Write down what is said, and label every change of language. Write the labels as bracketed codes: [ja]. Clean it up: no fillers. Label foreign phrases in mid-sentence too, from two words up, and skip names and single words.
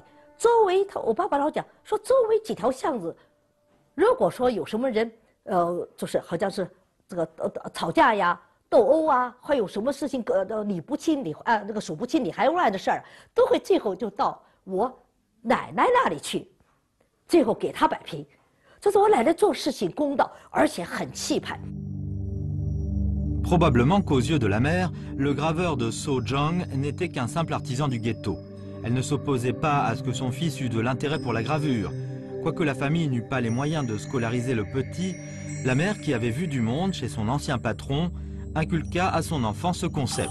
[zh] 周围我爸爸老讲说，周围几条巷子，如果说有什么人，就是好像是这个吵架呀、斗殴啊，还有什么事情理不清那个数不清理还乱的事儿，都会最后就到我奶奶那里去，最后给她摆平。就是我奶奶做事情公道，而且很气派。 [fr] Probablement qu'aux yeux de la mère, le graveur de sceaux Zhang n'était qu'un simple artisan du ghetto. Elle ne s'opposait pas à ce que son fils eût de l'intérêt pour la gravure. Quoique la famille n'eût pas les moyens de scolariser le petit, la mère, qui avait vu du monde chez son ancien patron, inculqua à son enfant ce concept.